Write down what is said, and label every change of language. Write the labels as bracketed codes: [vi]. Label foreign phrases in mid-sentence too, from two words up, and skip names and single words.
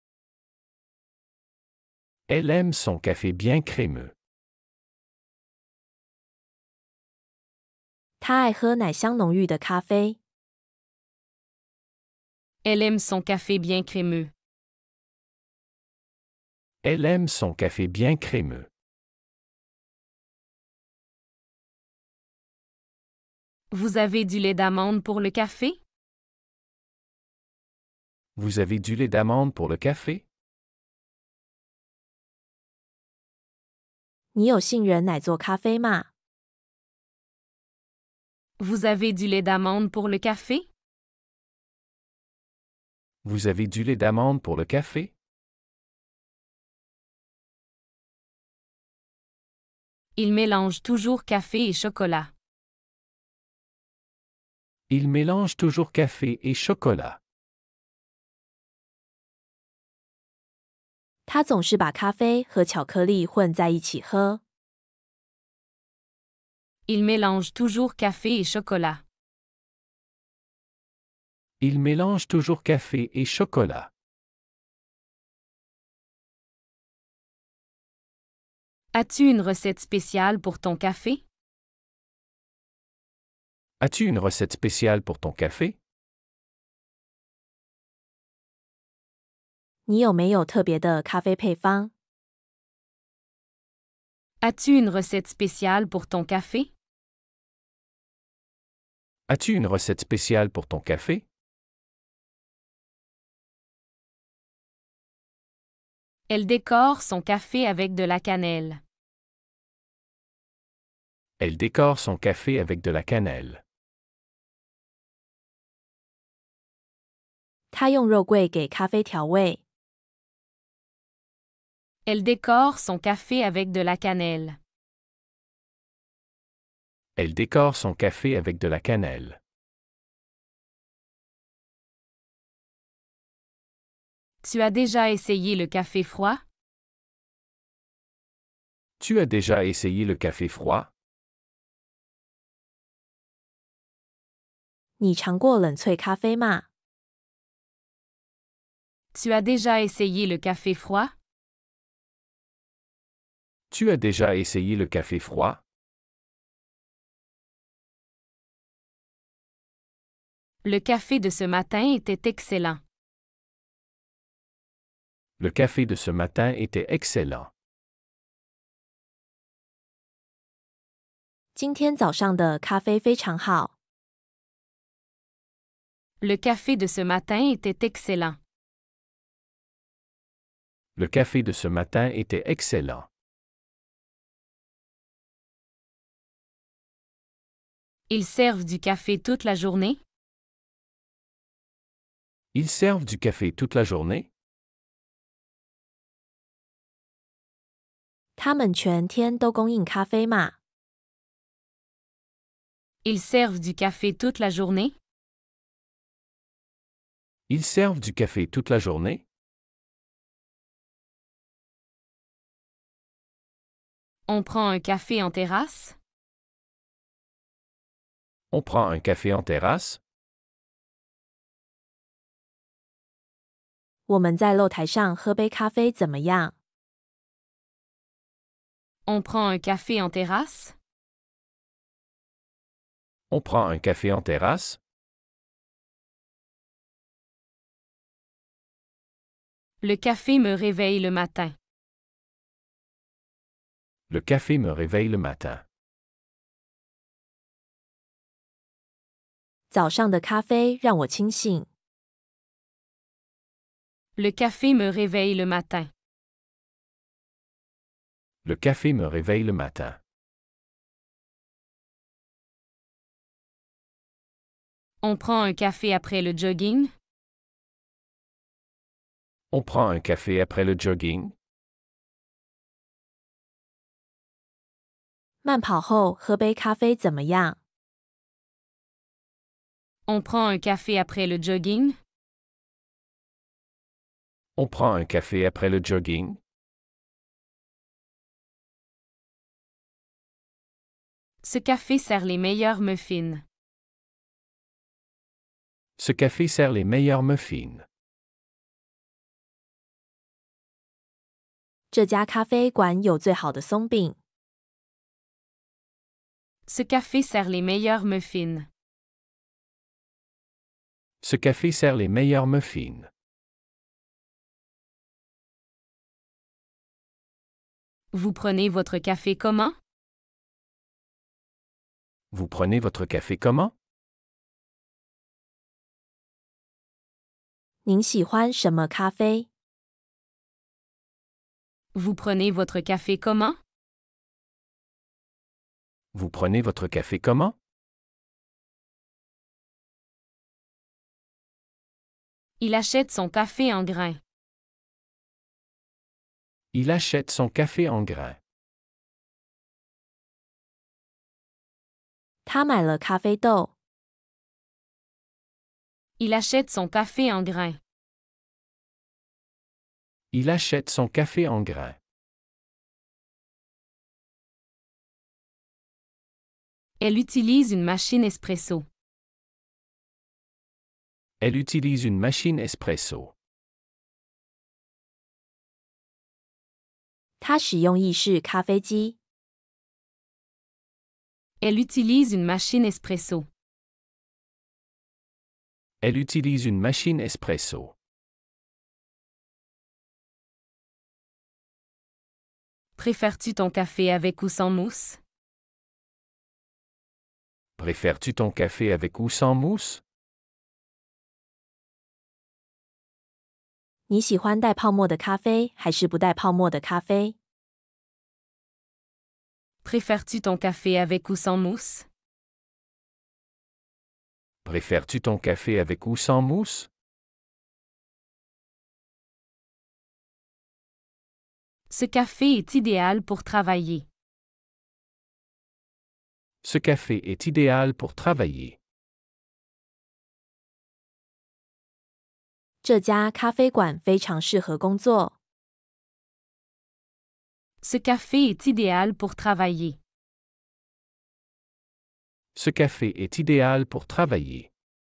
[fr] Elle aime son café bien crémeux. [zh] 他爱喝奶香浓郁的咖啡。 [fr] Elle aime son café bien crémeux. Elle aime son café bien crémeux. Vous avez du lait d'amande pour le café? Vous avez du lait d'amande pour le café? [zh] 你有杏仁奶做咖啡吗？ [fr] Vous avez du lait d'amande pour le café? Vous avez du lait d'amande pour le café? Il mélange toujours café et chocolat. Il mélange toujours café et chocolat. [zh] 他总是把咖啡和巧克力混在一起喝。 [fr] Il mélange toujours café et chocolat. Il mélange toujours café et chocolat. As-tu une recette spéciale pour ton café? As-tu une recette spéciale pour ton café? [zh] 你有没有特别的咖啡配方？ [fr] As-tu une recette spéciale pour ton café? As-tu une recette spéciale pour ton café? Elle décore son café avec de la cannelle. Elle décore son café avec de la cannelle. [zh] 他用肉桂给咖啡调味。 [fr] Elle décore son café avec de la cannelle. Elle décore son café avec de la cannelle. Tu as déjà essayé le café froid? Tu as déjà essayé le café froid? [zh] 你尝过冷萃咖啡吗？ [fr] Tu as déjà essayé le café froid? Tu as déjà essayé le café froid? Le café de ce matin était excellent. Le café de ce matin était excellent. [zh] 今天早上的咖啡非常好。 [fr] Le café de ce matin était excellent. Le café de ce matin était excellent. Ils servent du café toute la journée? Ils servent du café toute la journée? [zh] 他们全天都供应咖啡吗？ [fr] Ils servent du café toute la journée? Ils servent du café toute la journée? On prend un café en terrasse? On prend un café en terrasse? [zh] 我们在露台上喝杯咖啡怎么样？ [fr] On prend un café en terrasse? On prend un café en terrasse? Le café me réveille le matin. Le café me réveille le matin. [zh] 早上的咖啡让我清醒。 [fr] Le café me réveille le matin. Le café me réveille le matin. On prend un café après le jogging? On prend un café après le jogging? [zh] 慢跑后喝杯咖啡怎么样？ [fr] On prend un café après le jogging? On prend un café après le jogging? Ce café sert les meilleurs muffins. Ce café sert les meilleurs muffins. [zh] 这家咖啡馆有最好的松饼。 [fr] Ce café sert les meilleurs muffins. Ce café sert les meilleurs muffins. Vous prenez votre café comment? Vous prenez votre café comment? [zh] 您喜欢什么咖啡？ [fr] Vous prenez votre café comment? Vous prenez votre café comment? Il achète son café en grains. Il achète son café en grains. [zh] 他买了咖啡豆。 [fr] Il achète son café en grains. Il achète son café en grains. Elle utilise une machine espresso. Elle utilise une machine espresso. [zh] 他使用意式咖啡机。 [fr] Elle utilise une machine espresso. Elle utilise une machine espresso. Préfères-tu ton café avec ou sans mousse? Préfères-tu ton café avec ou sans mousse? [zh] 你喜欢带泡沫的咖啡还是不带泡沫的咖啡？ [fr] Préfères-tu ton café avec ou sans mousse? Préfères-tu ton café avec ou sans mousse? Ce café est idéal pour travailler. Ce café est idéal pour travailler. [zh] 这家咖啡馆非常适合工作。 [fr] Ce café est idéal pour travailler. Ce café est idéal pour travailler.